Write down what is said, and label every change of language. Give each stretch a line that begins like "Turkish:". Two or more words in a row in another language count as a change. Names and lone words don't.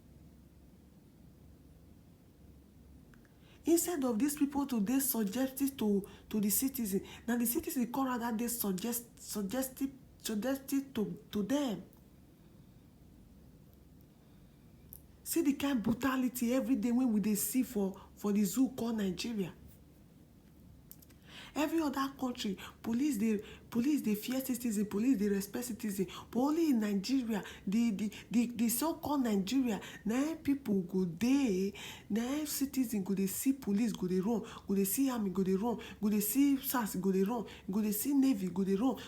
Nigerian Pidgin: Instead of these people to dey suggestive to the citizen, now the citizen come rather dey suggestive to them. See the kind brutality every day when we dey see for the zoo called Nigeria. Every other country, police dey fear citizen, police dey respect citizen, but only in Nigeria, the so-called Nigeria, na people go dey, na citizen go dey see police go dey run, go dey see army go dey run, go dey see SARS go dey run, go dey see navy go dey run.